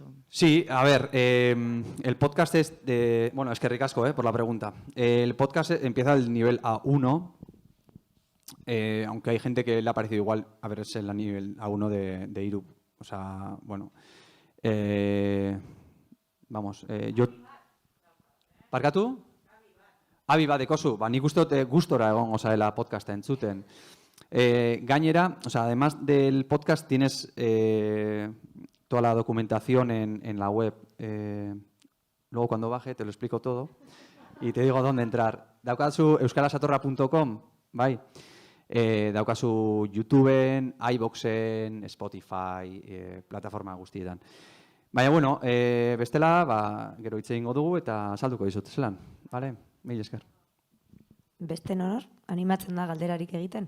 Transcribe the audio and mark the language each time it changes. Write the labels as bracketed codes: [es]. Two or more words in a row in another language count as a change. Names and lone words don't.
[es] Sí, a ver, el podcast es de... Bueno, es que ricasco, por la pregunta. El podcast empieza al nivel A1, aunque hay gente que le ha parecido igual a ver, es el nivel A1 de Iru. O sea, bueno... Vamos, yo... [eu] Barkatu? Abi badekozu, nik uste dut gustora egon osaela podcasta entzuten. Gainera, [es] o sea, además del podcast tienes toda la documentación en la web. Luego cuando baje te lo explico todo y te digo dónde entrar. [eu] Daukazu euskarasatorra.com, bai? Daukazu YouTubeen, iVooxen, Spotify, plataforma guztietan. Baina, bueno, bestela, gero hitz egingo dugu eta salduko dizut zelan. Vale? Mil esker. Beste nor, animatzen da galderarik egiten?